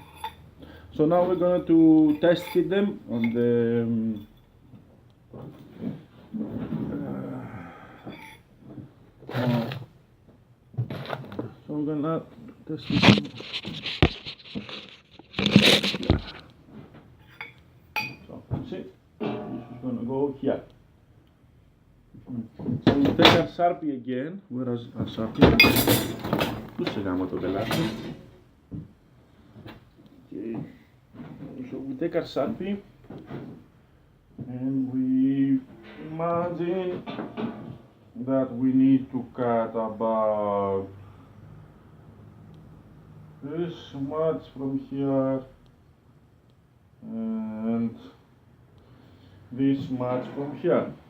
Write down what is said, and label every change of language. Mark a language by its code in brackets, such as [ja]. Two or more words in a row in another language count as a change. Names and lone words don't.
[en] So now we're going to test fit them on the so I'm gonna test fit them. So see, this is gonna go here. So we take our Sharpie again. Where is our Sharpie? [el] Πού σε γάμο το πελάτη. [en] Okay. So we take our Sharpie and we imagine that we need to cut about this much from here and this much from here.